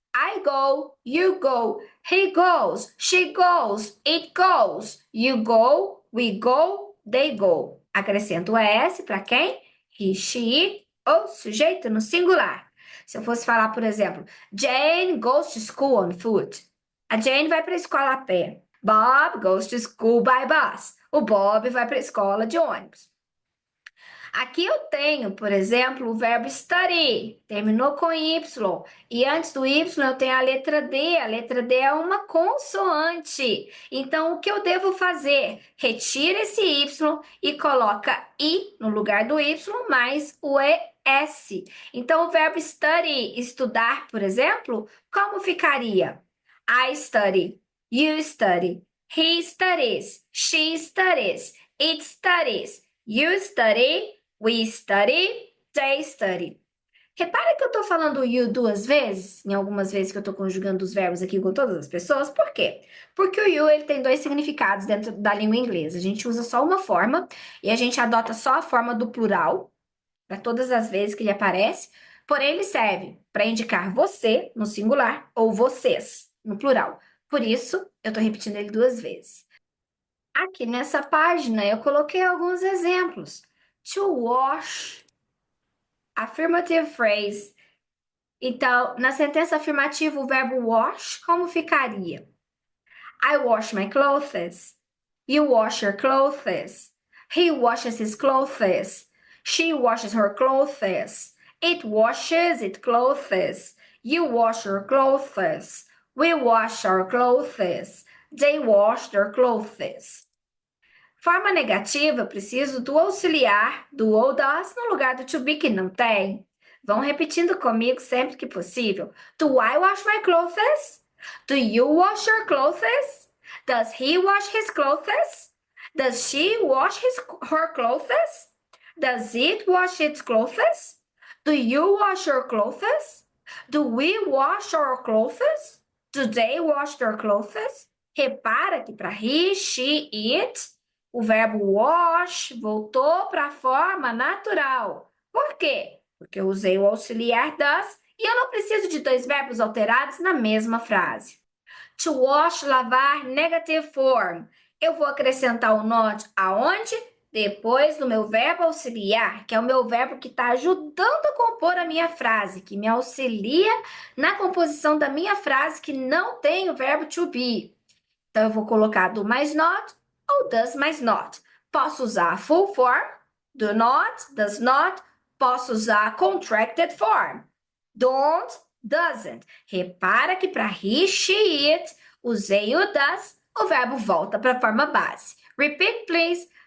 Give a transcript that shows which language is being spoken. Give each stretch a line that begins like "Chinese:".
English: I go, you go, he goes, she goes, it goes, you go, we go, they go.
Portuguese: Acrescento o ES para quem? He, she, it ou sujeito no singular. Se eu fosse falar, por exemplo, Jane
English: goes to school on foot.
Portuguese: A Jane vai para a escola a pé.
English: Bob goes to school by bus.
Portuguese: O Bob vai para a escola de ônibus. Aqui eu tenho, por exemplo, o verbo study, terminou com Y, e antes do Y eu tenho a letra D. A letra D é uma consoante. Então, o que eu devo fazer? Retira esse Y e coloca I no lugar do Y mais o ES. Então, o verbo study, estudar, por exemplo, como ficaria?
English: I study, you study, he studies, she studies, it studies, you study, we study, they study.
Portuguese: Repara que eu estou falando you duas vezes, em algumas vezes que eu estou conjugando os verbos aqui com todas as pessoas. Por quê? Porque o you ele tem dois significados dentro da língua inglesa. A gente usa só uma forma e a gente adota só a forma do plural para todas as vezes que ele aparece. Porém, ele serve para indicar você no singular ou vocês no plural. Por isso, eu estou repetindo ele duas vezes. Aqui nessa página eu coloquei alguns exemplos.
English: To wash, affirmative phrase.
Portuguese: Então, na sentença afirmativa, o verbo wash, como ficaria?
English: I wash my clothes. You wash your clothes. He washes his clothes. She washes her clothes. It washes its clothes. You wash your clothes. We wash our clothes. They wash their clothes.
Portuguese: Forma negativa, preciso do auxiliar, do ou das, no lugar do to be que não tem. Vão repetindo comigo sempre que possível.
English: Do I wash my clothes? Do you wash your clothes? Does he wash his clothes? Does she wash her clothes? Does it wash its clothes? Do you wash your clothes? Do we wash our clothes? Do they wash their clothes?
Portuguese: Repara que para he, she, it, o verbo wash voltou para a forma natural. Por quê? Porque eu usei o auxiliar does e eu não preciso de dois verbos alterados na mesma frase. To wash, lavar,
English: negative form.
Portuguese: Eu vou acrescentar o not aonde? Depois do meu verbo auxiliar, que é o meu verbo que está ajudando a compor a minha frase, que me auxilia na composição da minha frase que não tem o verbo to be. Então, eu vou colocar do mais not ou does mais not. Posso usar full form, do not, does not. Posso usar contracted form, don't, doesn't. Repara que para he, she, it, usei o does, o verbo volta para a forma base.
English: Repeat, please.